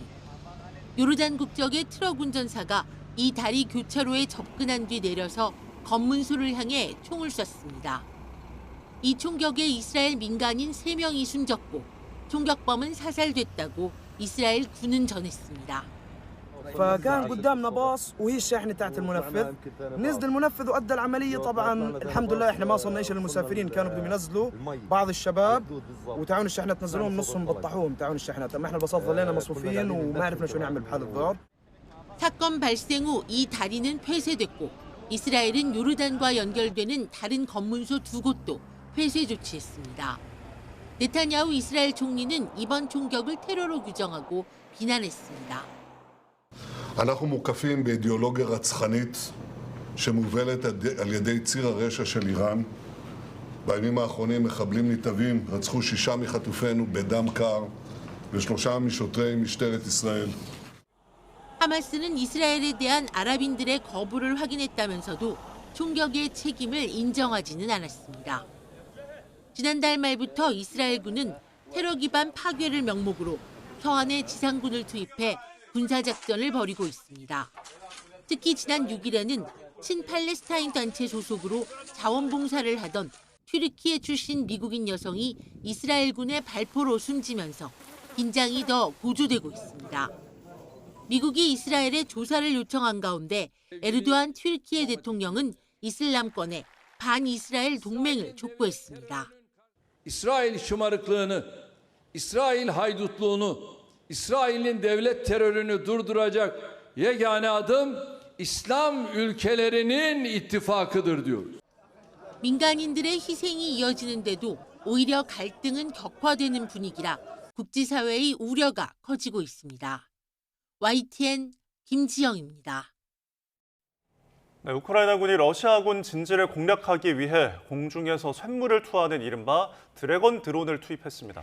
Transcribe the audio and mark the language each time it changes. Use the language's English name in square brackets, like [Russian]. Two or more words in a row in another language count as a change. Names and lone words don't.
[Korean] 요르단 국적의 트럭 운전사가 이 다리 교차로에 접근한 뒤 내려서 검문소를 향해 총을 쐈습니다. 이 총격에 이스라엘 민간인 3명이 숨졌고 총격범은 사살됐다고 이스라엘 군은 전했습니다. [Arabic] فكان قدامنا باص وهي الشاحنه تاعت المنفذ نزل المنفذ وادى العمليه طبعا الحمد لله احنا ما وصلنا شيء للمسافرين كانوا بدهم ينزلوا بعض الشباب وتعاون الشحنه تنزلوهم نصهم بطحوهم تعاون الشحنات اما احنا الباصات ظلينا مصفوفين وما عرفنا شو نعمل بحال الضرب. [Korean] 사건 발생 후 이 다리는 폐쇄됐고 이스라엘은 요르단과 연결되는 다른 검문소 2곳도 폐쇄 조치했습니다. 네타냐후 이스라엘 총리는 이번 총격을 테러로 규정하고 비난했습니다. [Hebrew] אנחנו מוקפים באידיאולוגיה רצחנית שמובלת על ידי ציר הרשע של איראן. בימים האחרונים מחבלים נתעבים רצחו 6 מחטופינו בדם קר ו3 משוטרי משטרת ישראל. [Korean] 하마스는 이스라엘에 대한 아랍인들의 거부를 확인했다면서도 총격의 책임을 인정하지는 않았습니다. 지난달 말부터 이스라엘군은 테러 기반 파괴를 명목으로 서안에 지상군을 투입해 군사작전을 벌이고 있습니다. 특히 지난 6일에는 친팔레스타인 단체 소속으로 자원봉사를 하던 튀르키예 출신 미국인 여성이 이스라엘군의 발포로 숨지면서 긴장이 더 고조되고 있습니다. 미국이 이스라엘에 조사를 요청한 가운데 에르도안 튀르키예 대통령은 이슬람권의 반이스라엘 동맹을 촉구했습니다. [Turkish] İsrail şımarıklığını, İsrail haydutluğunu, İsrail'in devlet terörünü durduracak yegane adım İslam ülkelerinin ittifakıdır diyoruz. [Korean] 민간인들의 희생이 이어지는데도 오히려 갈등은 격화되는 분위기라 국제사회의 우려가 커지고 있습니다. YTN 김지영입니다. 네, 우크라이나군이 러시아군 진지를 공략하기 위해 공중에서 쇳물을 투하하는 이른바 드래곤 드론을 투입했습니다.